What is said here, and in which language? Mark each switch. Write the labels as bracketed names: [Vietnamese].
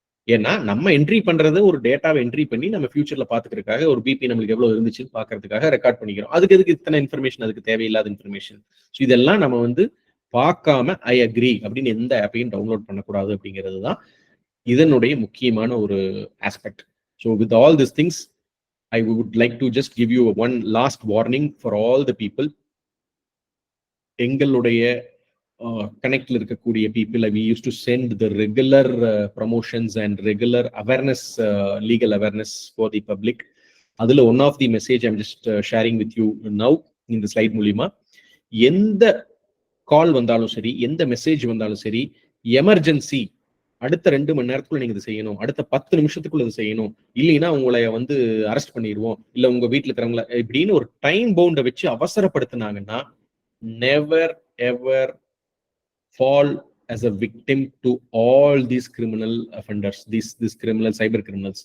[Tamil] ஏன்னா நம்ம என்ட்ரி பண்றது ஒரு டேட்டாவை என்ட்ரி பண்ணி நம்ம ஃபியூச்சர்ல பாத்துக்கிறதுக்காக, ஒரு பிபி நம்மளுக்கு எவ்வளவு இருந்துச்சுன்னு பாக்குறதுக்காக ரெக்கார்ட் பண்ணிக்கிறோம். அதுக்கு எதுக்கு இத்தனை இன்ஃபர்மேஷன், அதுக்கு தேவையில்லாத இன்ஃபர்மேஷன். ஸோ இதெல்லாம் நம்ம வந்து பார்க்காம ஐ அக்ரி அப்படின்னு எந்த ஆப்பையும் டவுன்லோட் பண்ணக்கூடாது அப்படிங்கிறது தான் இதனுடைய முக்கியமான ஒரு aspect. [English] So with all this things I would like to just give you one last warning for all the people. [Tamil] எங்களுடைய கனெக்ட்ல இருக்கக்கூடிய [English] people, we used to send the regular promotions and regular awareness, legal awareness for the public. [Tamil] அதுல [English] one of the message I'm just sharing with you now in the slide [Tamil] மூலியமா, எந்த கால் வந்தாலும் சரி, எந்த message வந்தாலும் சரி, எமர்ஜென்சி அடுத்த 2 மணி நேரத்துக்குள்ள நீங்க இதை செய்யணும், அடுத்த 10 நிமிஷத்துக்குள்ள இதை செய்யணும், இல்லைன்னா உங்களை வந்து அரெஸ்ட் பண்ணிடுவோம், இல்ல உங்க வீட்டுல இருக்கிறவங்கள இப்படின்னு ஒரு டைம் பவுண்டை வச்சு அவசரப்படுத்தினாங்கன்னா [English] Never ever fall as a victim to all these criminal offenders, these criminal cyber criminals.